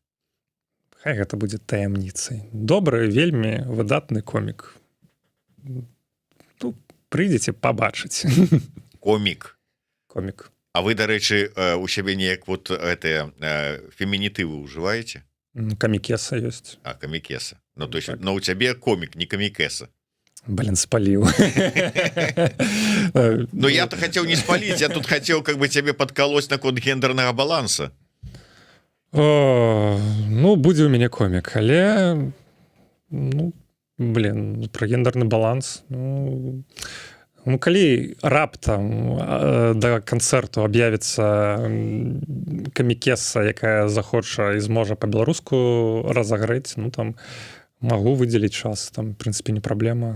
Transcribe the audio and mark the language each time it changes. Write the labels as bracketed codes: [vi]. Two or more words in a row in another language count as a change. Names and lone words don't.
[be] Хай гэта будзе таямніцай. Добры, вельмі выдатны комік. Тут прыйдзеце пабачыць. Комік. Комік. А вы, дарэчы, у сябе неяк вот гэтыя фемінітывы ўжываеце? Камікеса ёсць. А, камікеса. Ну, [ru] то есть, [be] но у цябе комік, не камікеса. Блин, спаліў. Ну, я-то хацеў не спаліць, я тут хацеў [ru] как бы [be] цябе падкалоць наконт гендернага баланса. Ну, будзе ў мяне комік, але ну, блин, пра гендерны баланс, ну, калі раптам да канцэрту аб'явіцца камікеса, якая захоча і зможа па-беларуску разагрэць, ну, там, магу выдзеліць час, там, в прынцыпе, не праблема.